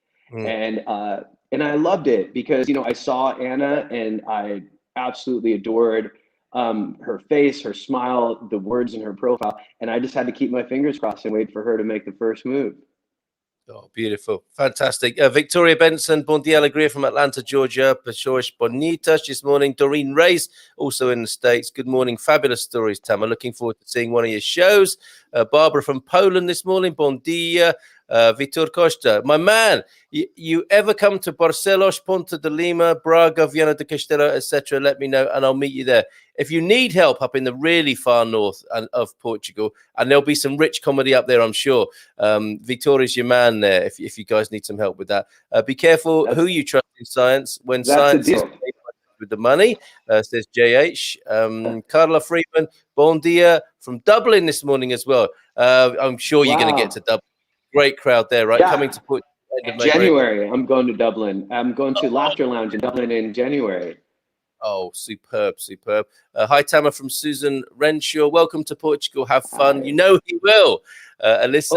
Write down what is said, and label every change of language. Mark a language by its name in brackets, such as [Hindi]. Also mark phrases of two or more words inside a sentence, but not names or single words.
[English] And I loved it because, you know, I saw Anna and I absolutely adored her face, her smile, the words in her profile. And I just had to keep my fingers crossed and wait for her to make the first move. Oh, beautiful. Fantastic. Victoria Benson, [Portuguese] Bon dia [English] Alegria from Atlanta, Georgia. [Portuguese] Pessoas bonitas [English] this morning. Doreen Reyes, also in the States. Good morning. Fabulous stories, Tama. Looking forward to seeing one of your shows. Barbara from Poland this morning. [Portuguese] Bon dia. Vitor Costa, [English] my man, you ever come to Barcelos, Ponta de Lima, Braga, Viana do Castelo, etc., let me know and I'll meet you there. If you need help up in the really far north of Portugal, and there'll be some rich comedy up there, I'm sure. Vitor is your man there if you guys need some help with that. Be careful who you trust in science when science is with the money, says JH. Carla Freeman, [Portuguese] bon dia [English] from Dublin this morning as well. I'm sure you're going to get to Dublin. Great crowd there, right? Yeah. Coming to put January. I'm going to Dublin. I'm going to Laughter Lounge in Dublin in January. Oh, superb. Hi, Tama from Susan Renshaw. Welcome to Portugal. Have fun. Hi. You know he will. Alyssa